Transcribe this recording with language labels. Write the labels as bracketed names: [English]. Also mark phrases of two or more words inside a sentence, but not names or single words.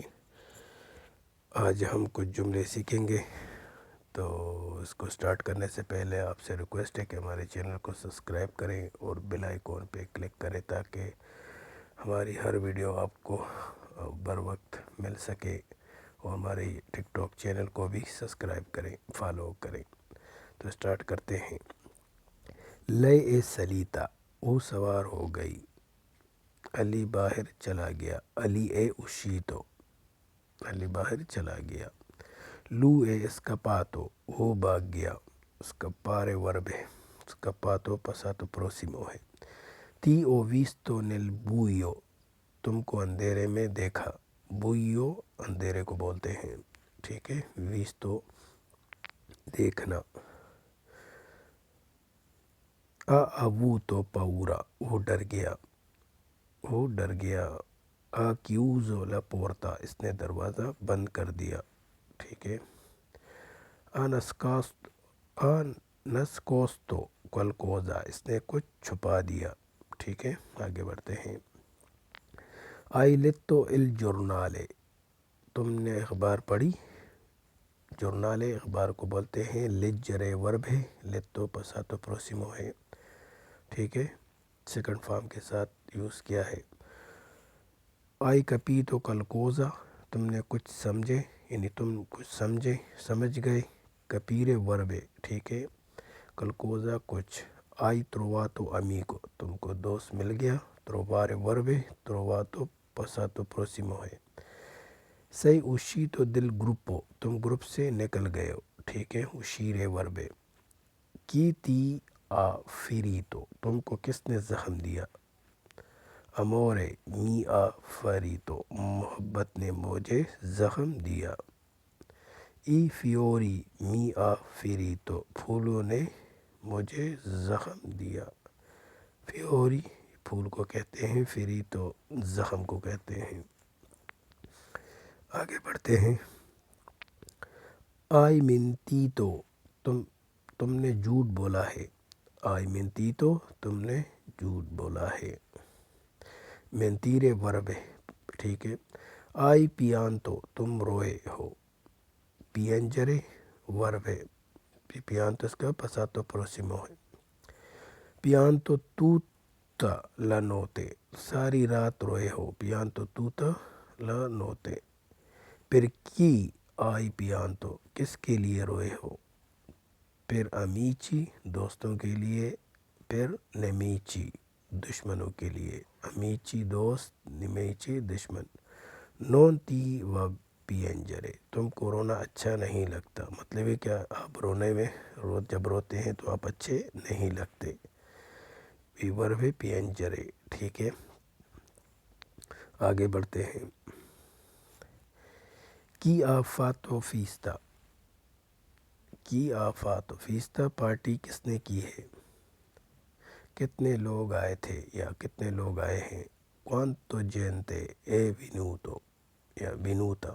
[Urdu] آج ہم کچھ جملے سیکھیں گے، تو اس کو سٹارٹ کرنے سے پہلے آپ سے ریکویسٹ ہے کہ ہمارے چینل کو سبسکرائب کریں اور [English] bell icon [Urdu] پہ کلک کریں تاکہ ہماری ہر ویڈیو آپ کو بر وقت مل سکے، اور ہمارے ٹک ٹاک چینل کو بھی سبسکرائب کریں، فالو کریں۔ تو سٹارٹ کرتے ہیں۔ [Italian] lei è salita, [Urdu] وہ سوار ہو گئی۔ علی باہر چلا گیا۔ علی [Italian] è uscito, [Urdu] علی باہر چلا گیا۔ [Italian] lui è scappato، [Urdu] وہ بھاگ گیا۔ [Italian] scappare verb ہے، scappato passato prossimo ہے۔ ti ho visto nel buio، [Urdu] تم کو اندھیرے میں دیکھا۔ buio اندھیرے کو بولتے ہیں، ٹھیک ہے۔ [Italian] visto دیکھنا۔ ha avuto paura، [Urdu] وہ ڈر گیا، وہ ڈر گیا۔ [Italian] ha chiuso la porta، [Urdu] اس نے دروازہ بند کر دیا، ٹھیک ہے۔ [Italian] ha nascosto qualcosa، [Urdu] اس نے کچھ چھپا دیا، ٹھیک ہے۔ آگے بڑھتے ہیں۔ [Italian] hai letto il giornale، [Urdu] تم نے اخبار پڑھی۔ جورنالے اخبار کو بولتے ہیں۔ leggere ورب ہے، [Italian] letto passato prossimo [Urdu] ہے، ٹھیک ہے، [English] second form [Urdu] کے ساتھ یوز کیا ہے۔ [Italian] hai capito qualcosa، [Urdu] تم نے کچھ سمجھے، یعنی تم کچھ سمجھے، سمجھ گئے۔ capire ورب ہے، ٹھیک ہے۔ qualcosa کچھ۔ [Italian] hai trovato amico، [Urdu] تم کو دوست مل گیا۔ trovare ورب ہے، [Italian] trovato passato prossimo ہے۔ sei uscito del gruppo، [Urdu] تم گروپ سے نکل گئے ہو، ٹھیک ہے۔ [Italian] uscire [Urdu] ورب ہے۔ [Italian] chi ti ha ferito، [Urdu] تم کو کس نے زخم دیا۔ [Italian] amore mi ha ferito، [Urdu] محبت نے مجھے زخم دیا۔ [Italian] i fiori mi ha ferito، [Urdu] پھولوں نے مجھے زخم دیا۔ fiori پھول کو کہتے ہیں، ferito زخم کو کہتے ہیں۔ آگے بڑھتے ہیں۔ [Italian] hai mentito، [Urdu] تم نے جھوٹ بولا ہے۔ [Italian] hai mentito، [Urdu] تم نے جھوٹ بولا ہے۔ mentire ورب ہے، ٹھیک ہے۔ [Italian] hai pianto، [Urdu] تم روئے ہو۔ piangere ورب ہے، pianto اس کا [Italian] passato prossimo [Urdu] ہے۔ [Italian] pianto tutta la notte، [Urdu] ساری رات روئے ہو۔ [Italian] pianto tutta la notte۔ per chi hai pianto، [Urdu] کس کے لیے روئے ہو۔ [Italian] per amici، [Urdu] دوستوں کے لیے۔ [Italian] per nemici، [Urdu] دشمنوں کے لیے۔ [Italian] amici دوست، nemici دشمن۔ non ti va piangere، [Urdu] تم کو رونا اچھا نہیں لگتا۔ مطلب ہے کہ آپ رونے میں، جب روتے ہیں تو آپ اچھے نہیں لگتے۔ ورب ہے piangere، ٹھیک ہے۔ آگے بڑھتے ہیں۔ [Italian] chi ha fatto festa، chi ha fatto festa، [Urdu] پارٹی کس نے کی ہے۔ کتنے لوگ آئے تھے یا کتنے لوگ آئے ہیں۔ [Italian] quanto gente è venuto یا venuta۔